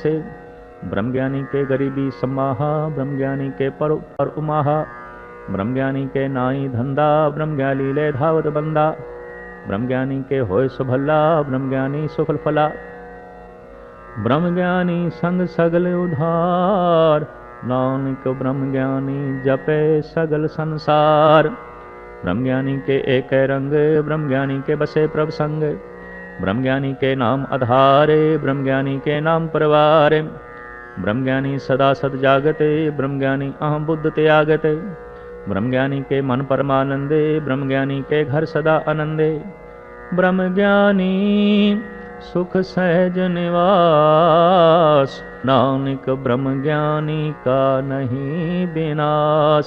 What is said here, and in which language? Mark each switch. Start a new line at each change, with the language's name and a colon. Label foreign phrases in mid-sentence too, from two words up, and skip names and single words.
Punjabi: ਬ੍ਰਹਮ ਗਿਆਨੀ ਕੈ ਗਰੀਬੀ ਸਮਾਹਾ, ਬ੍ਰਹਮ ਗਿਆਨੀ ਕੈ ਪਰ ਉਮਾਹਾ। ਬ੍ਰਹਮ ਗਿਆਨੀ ਕੈ ਨਾਈ ਧੰਧਾ, ਬ੍ਰਹਮ ਗਿਆਨੀ ਲੇ ਧਾਵਤ ਬੰਦਾ। ਬ੍ਰਹਮ ਗਿਆਨੀ ਕੈ ਹੋਇ ਸੁਭਲਾ, ਬ੍ਰਹਮ ਗਿਆਨੀ ਸੁਫਲ ਫਲਾ। ਬ੍ਰਹਮ ਗਿਆਨੀ ਸੰਗ ਸਗਲ ਉਧਾਰ, ਨਾਨਕ ਬ੍ਰਹਮ ਗਿਆਨੀ ਜਪੈ ਸਗਲ ਸੰਸਾਰ। ਬ੍ਰਹਮ ਗਿਆਨੀ ਕੈ ਏਕ ਰੰਗ, ਬ੍ਰਹਮ ਗਿਆਨੀ ਕੈ ਬਸੈ ਪ੍ਰਭ ਸੰਗ। ਬ੍ਰਹਮ ਗਿਆਨੀ ਕੈ ਨਾਮ ਆਧਾਰੇ, ਬ੍ਰਹਮ ਗਿਆਨੀ ਕੈ ਨਾਮ ਪਰਵਾਰੇ। ਬ੍ਰਹਮ ਗਿਆਨੀ ਸਦਾ ਸਦ ਜਾਗਤੇ, ਬ੍ਰਹਮ ਗਿਆਨੀ ਅਹੰ ਬੁਧ ਤਿਆਗਤੇ। ਬ੍ਰਹਮ ਗਿਆਨੀ ਕੈ ਮਨ ਪਰਮਾਨੰਦੇ, ਬ੍ਰਹਮ ਗਿਆਨੀ ਕੈ ਘਰ ਸਦਾ ਅਨੰਦੇ। ਬ੍ਰਹਮ ਗਿਆਨੀ ਸੁਖ ਸਹਜ ਨਿਵਾਸ, ਨਾਨਕ ਬ੍ਰਹਮ ਗਿਆਨੀ ਕਾ ਨਹੀ ਬਿਨਾਸ।